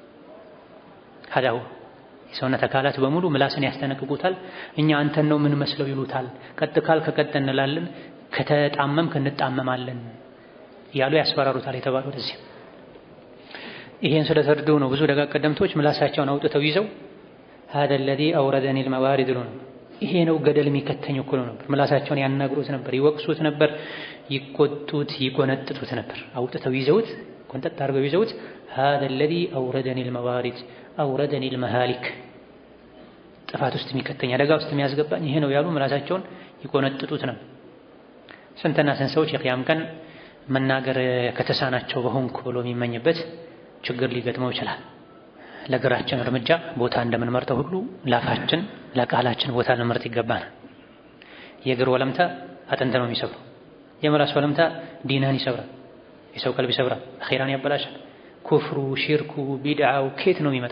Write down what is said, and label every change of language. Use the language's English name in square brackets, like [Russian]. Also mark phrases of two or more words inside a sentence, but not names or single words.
[Amharic] ሀዳው የሰውነት አካላት በሙሉ ምላስን ያስጠነቅቁታል። እኛ አንተን ነው ምን መስለው ይሉታል። ቀጥ ካልክ ቀጥ እንላለን፣ ከተጣመምክ እንጣመማለን እያሉ ያስፈራሩታል የተባለው ለዚህ። ይሄን ስለተረዱ ነው ብዙ ደጋግ ቀደምቶች ምላሳቸውን አውጥተው ይዘው [Arabic] هذا الذي أوردني الموارد له [Amharic] ይሄ ነው ገደል የሚከተኝ እኮ ነው ነበር። ምላሳቸውን ያናግሩት ነበር፣ ይወቅሱት ነበር፣ ይቆጡት፣ ይቆነጥጡት ነበር። አውጥተው ይዘውት ቆንጠጥ አድርገው ይዘውት [Arabic] هذا الذي أوردني الموارد أوردني المهالك [Amharic] ጥፋት ውስጥ የሚከተኝ አደጋ ውስጥ የሚያስገባኝ ይሄ ነው ያሉ ምላሳቸውን ይቆነጥጡት ነው። ስንትና ስንት ሰዎች የቂያም ቀን መናገር ከተሳናቸው በሆንኩ ብሎ የሚመኝበት ችግር ሊገጥመው ይችላል። ለእግራችን እርምጃ ቦታ እንደምንመርጠው ሁሉ ላፋችን ለቃላችን ቦታ ልንመርጥ ይገባናል። የእግር ወለምታ አጥንት ነው የሚሰብረው። የምላስ ወለምታ ዲንህን ይሰብራል፣ የሰው ቀልብ ይሰብራል፣ አኺራን ያበላሻል። ኩፍሩ፣ ሽርኩ፣ ቢድዓው ከየት ነው የሚመጣው?